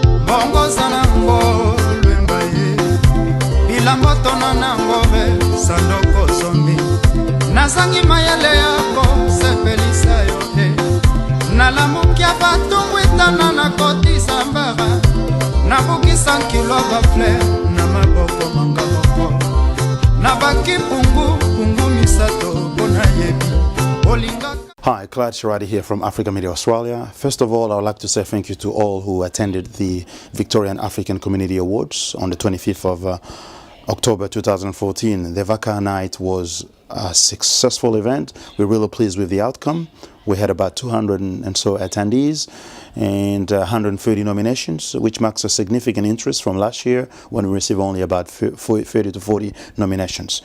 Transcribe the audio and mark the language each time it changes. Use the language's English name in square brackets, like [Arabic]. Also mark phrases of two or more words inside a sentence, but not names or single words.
[Lingala] bongoza nango lwemba ye bilangoto na nango be sandoko zombi nazangi mayele yako sepelisa yo te nalamukia batungwitana na kotisa mbara nabukisa nkilo bafle na maboko manga moko nabaki pungu misato bona yebi olinga. [English] Hi, Clyde Sharadi here from Africa Media Australia. First of all, I would like to say thank you to all who attended the Victorian African Community Awards on the 25th of October 2014. The VACA night was a successful event. We're really pleased with the outcome. We had about 200 and so attendees and 130 nominations, which marks a significant interest from last year when we received only about 30 to 40 nominations.